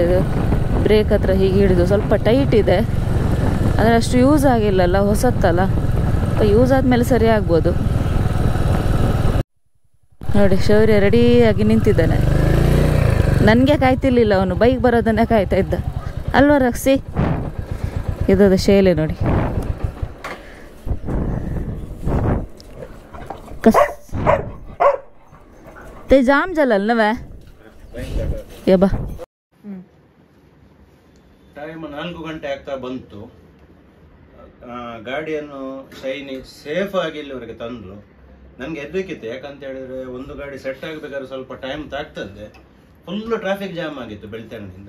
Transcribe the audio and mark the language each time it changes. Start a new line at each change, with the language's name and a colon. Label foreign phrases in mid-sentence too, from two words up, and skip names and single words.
Kannada: ಬ್ರೇಕ್ ಹತ್ರ ಹೀಗೆ ಹಿಡಿದು ಸ್ವಲ್ಪ ಟೈಟ್ ಇದೆ, ಆದರೆ ಅಷ್ಟು ಯೂಸ್ ಆಗಿಲ್ಲಲ್ಲ, ಹೊಸತ್ತಲ್ಲ. ಯೂಸ್ ಆದಮೇಲೆ ಸರಿ ಆಗ್ಬೋದು. ನೋಡಿ ಶೌರ್ಯ ರೆಡಿಯಾಗಿ ನಿಂತಿದ್ದಾನೆ. ನನಗೆ ಕಾಯ್ತಿರ್ಲಿಲ್ಲ, ಅವನು ಬೈಕ್ ಬರೋದನ್ನೇ ಕಾಯ್ತಾ ಇದ್ದ ಅಲ್ವಾ ರಕ್ಷಿ? ಇದದ ಶೈಲೆ ನೋಡಿ. ते जाम जलल नवे ये बा ಟೈಮ್ 4 ಗಂಟೆ ಆಗ್ತಾ ಬಂತು. ಗಾಡಿಯನ್ನು ಶೈನಿ ಸೇಫ್ ಆಗಿ ಇಲ್ಲಿವರೆಗೆ ತಂದ್ರು. ನನಗೆ ಹೆದರಿಕಿತ್ತು, ಯಾಕಂತ ಹೇಳಿದ್ರೆ ಒಂದು ಗಾಡಿ ಸೆಟ್ ಆಗಬೇಕಾದ್ರೆ ಸ್ವಲ್ಪ ಟೈಮ್ ತಾಗ್ತದೆ.
English: full traffic jam
Kannada: ಆಗಿತ್ತು ಬೆಳ್ತಂಗಡಿಯಿಂದ.